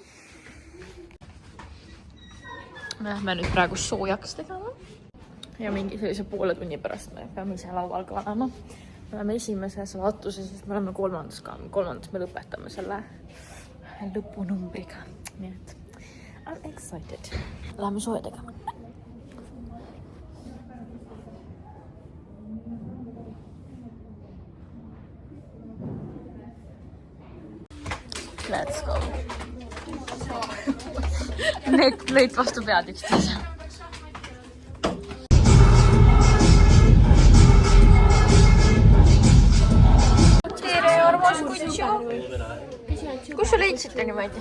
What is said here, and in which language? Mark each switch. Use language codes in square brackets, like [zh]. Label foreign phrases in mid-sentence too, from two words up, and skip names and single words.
[et] Me lähme nüüd praegu soojaks tegema. Ja mingi sellise poole tunni pärast me peame ise laual ka olema. Me oleme esimeses vaatuses, siis me oleme kolmandas ka. Kolmandas me lõpetame selle lõpunumbriga. Nii et [en] I'm excited. [et] Läheme sooja tegema. [en] Let's go. [et] Need lõid vastu pead üksteise. Tere, armas kutsu. Kus sa leidsid niimoodi?